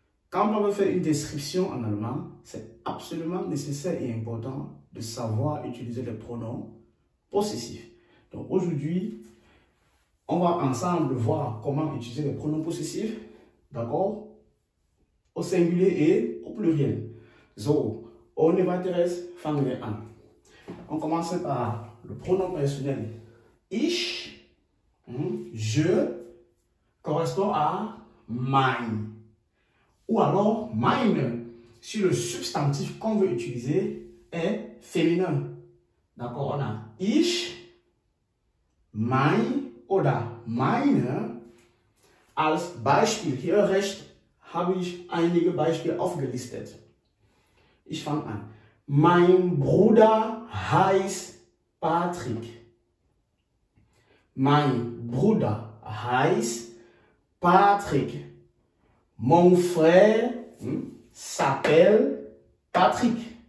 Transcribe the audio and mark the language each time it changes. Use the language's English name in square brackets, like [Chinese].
[French] Quand on veut faire une description en allemand, c'est absolument nécessaire et important de savoir utiliser les pronoms possessifs. Donc aujourd'hui, on va ensemble voir comment utiliser les pronoms possessifs, d'accord, au singulier et au pluriel. [German] So, ohne weiteres fangen wir an. [French] On commence par le pronom personnel. Ich, je, correspond à mein. Ou alors meine, si le substantif qu'on veut utiliser est féminin. D'accord, on a [German] ich, mein oder meine. Als Beispiel, hier rechts habe ich einige Beispiele aufgelistet. Ich fange an. Mein Bruder heißt Patrick. Mein Bruder heißt Patrick. [French] Mon frère s'appelle Patrick.